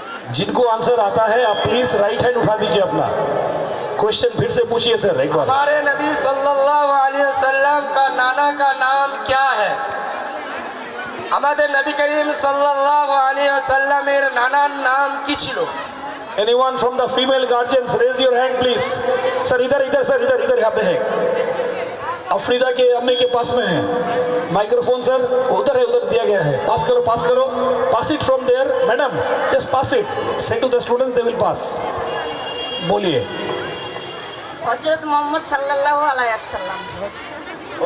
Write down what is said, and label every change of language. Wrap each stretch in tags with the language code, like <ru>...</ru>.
<hi>जिनको आंसर आता है आप प्लीज राइट हैंड उठा दीजिए अपना। क्वेश्चन फिर से पूछिए सर एक बार। हमारे नबी सल्लल्लाहु अलैहि वसल्लम का नाना का नाम क्या है? हमारे नबी करीम सल्लल्लाहु अलैहि वसल्लम मेरे नाना नाम की छिलो।</hi> <en>Anyone from the female guardians raise your hand please।</en> <hi>Sir इधर सर इधर यहाँ पे है। अफरीदा के अम्मी के पास में है माइक्रोफोन सर, उधर है, उधर दिया गया है। पास करो</hi> <en>Pass it from there. Madam just pass it, say to the students they will pass.</en> <hi>बोलिए। हजरत मोहम्मद सल्लल्लाहु अलैहि वसल्लम।</hi>